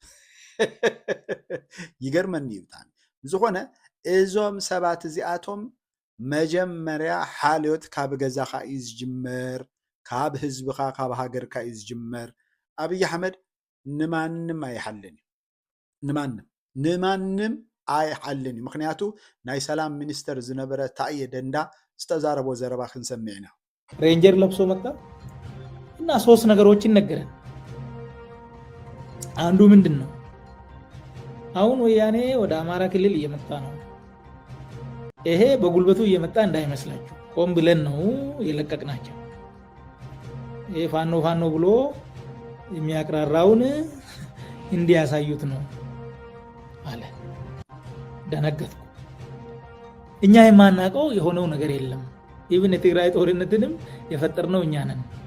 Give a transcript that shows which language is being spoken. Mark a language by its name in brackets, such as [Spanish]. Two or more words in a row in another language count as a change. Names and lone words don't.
[Tigrinya] ይገርመኒ ይብጣን ዝኾነ እዞም ሰባት እዚኣቶም መጀመርያ ሓልዮት ካብ ገዛኻ እዩ ዝጅመር፣ ካብ ህዝብኻ ካብ ሃገርካ እዩ ዝጅመር። አብይ አሕመድ ንማንም ኣይሓልን ንማንም ኣይሓልን። ምክንያቱ ናይ ሰላም ሚኒስተር ዝነበረ ታየ ደንዳ ዝተዛረቦ ዘረባ ክንሰምዕ ኢና። [Amharic] ሬንጀር ለብሶ መጣ እና 3 ነገሮችን ነገረን። አንዱ ምንድን ነው? አሁን ወያኔ ወደ አማራ ክልል እየመጣ ነው። ይሄ በጉልበቱ እየመጣ እንዳይመስላችሁ ቆም ብለን ነው የለቀቅናቸው። ይሄ ፋኖ ፋኖ ብሎ የሚያቅራራውን እንዲያሳዩት ነው አለ። ደነገጥኩ። እኛ የማናውቀው የሆነው ነገር የለም። ኢቭን የትግራይ ጦርነትንም የፈጠርነው እኛ ነን።